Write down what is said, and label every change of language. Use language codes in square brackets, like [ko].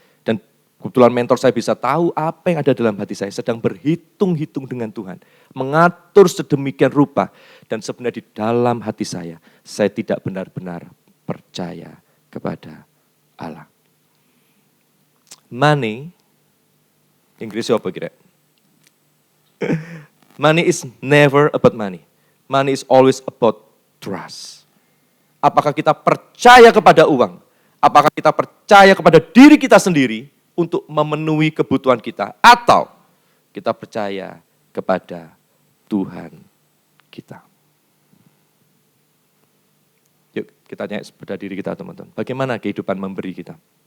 [id] Dan kebetulan mentor saya bisa tahu apa yang ada dalam hati saya, sedang berhitung-hitung dengan Tuhan, mengatur sedemikian rupa, dan sebenarnya di dalam hati saya tidak benar-benar percaya kepada Allah. Money, Inggrisnya apa kira? [en] Money is never about money. Money is always about trust. [id] Apakah kita percaya kepada uang? Apakah kita percaya kepada diri kita sendiri untuk memenuhi kebutuhan kita? Atau kita percaya kepada Tuhan kita? Yuk kita tanya pada diri kita, teman-teman. Bagaimana kehidupan memberi kita?